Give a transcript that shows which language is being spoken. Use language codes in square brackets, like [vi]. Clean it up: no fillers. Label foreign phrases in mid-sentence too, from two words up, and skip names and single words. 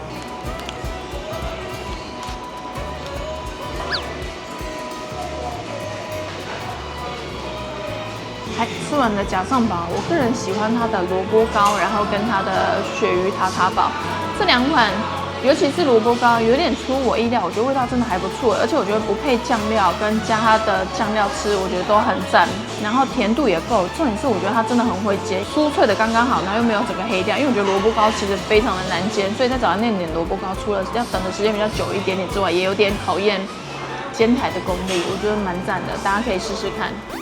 [zh] 吃完的假上堡，我个人喜歡它的蘿蔔糕，然後跟它的鱈魚塔塔堡這兩款，尤其是蘿蔔糕有點出我意料，我覺得味道真的還不錯，而且我覺得不配醬料跟加它的醬料吃，我覺得都很讚，然後甜度也夠，重點是我覺得它真的很會煎，酥脆的剛剛好，然後又沒有整個黑掉，因為我覺得蘿蔔糕其實非常的難煎，所以在早上那點蘿蔔糕除了要等的時間比較久一點點之外，也有點考驗煎台的功力，我覺得蠻讚的，大家可以試試看。